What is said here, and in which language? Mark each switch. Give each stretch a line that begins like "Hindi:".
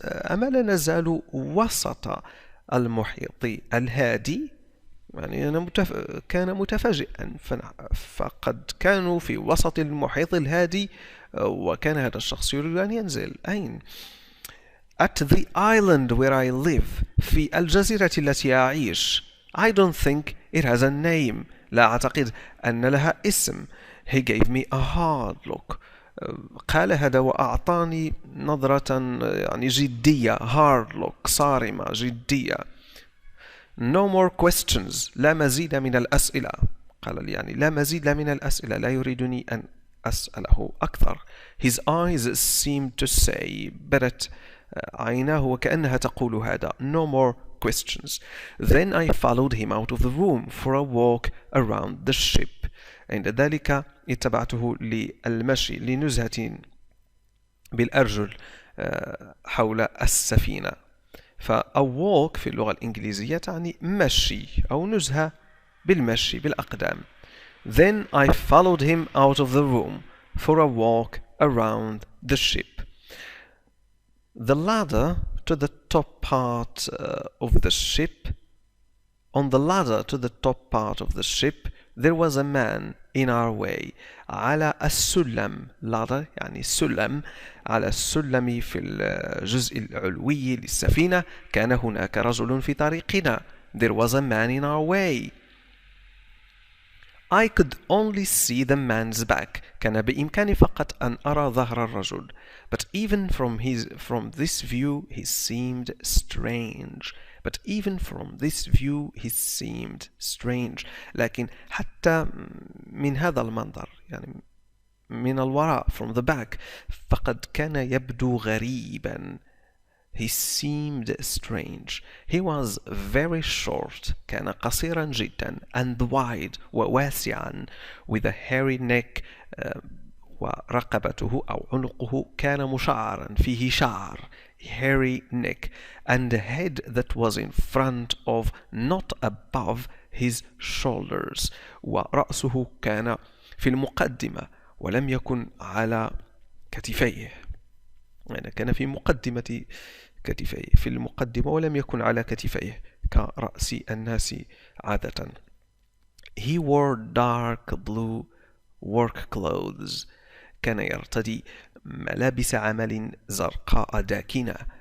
Arabic: أما لا نزال وسط المحيط الهادي؟ يعني أنا كان متفاجئا، فقد كانوا في وسط المحيط الهادي، وكان هذا الشخص يريد أن ينزل. أين؟
English: At the island where I live.
Arabic: في الجزيرة التي أعيش.
English: I don't think it has a name. لا أعتقد أن لها اسم. He gave me a hard look.
Arabic: قال هذا وأعطاني نظرة يعني جدية.
English: hard look
Arabic: صارمة جدية.
English: No more questions.
Arabic: لا مزيد من الأسئلة. قال لي يعني لا مزيد من الأسئلة. لا يريدني أن أسأله أكثر.
English: His eyes seemed to say.
Arabic: بدت عيناه وكأنها تقول هذا.
English: No more questions. Then I followed him out of the room for a walk around the ship.
Arabic: عند ذلك اتبعته للمشي لنزهة بالأرجل حول السفينة. فا walk في اللغة الإنجليزية تعني مشي أو نزهة بالمشي بالأقدام.
English: Then I followed him out of the room for a walk around the ship. The ladder to the top part of the ship. On the ladder to the top part of the ship there was a man in our way.
Arabic: على السلم. ladder يعني سلم. على السلم في الجزء العلوي للسفينة كان هناك رجل في طريقنا.
English: There was a man in our way. I could only see the man's back.
Arabic: كان بإمكاني فقط أن أرى ظهر الرجل.
English: But even from this view he seemed strange. But even from this view he seemed strange.
Arabic: لكن حتى من هذا المنظر يعني من الوراء
English: from the back
Arabic: فقد كان يبدو غريبا.
English: He seemed strange. He was very short.
Arabic: كان قصيرا جدا.
English: And wide
Arabic: وواسعا.
English: With a hairy neck.
Arabic: ورقبته أو عنقه كان مشعرا فيه شعر.
English: Hairy neck. And a head that was in front of not above his shoulders.
Arabic: ورأسه كان في المقدمة ولم يكن على كتفيه. يعني كان في مقدمة كتفيه في المقدمة ولم يكن على كتفيه كرأس الناس عادة.
English: He wore dark blue work clothes.
Arabic: كان يرتدي ملابس عمل زرقاء داكنة.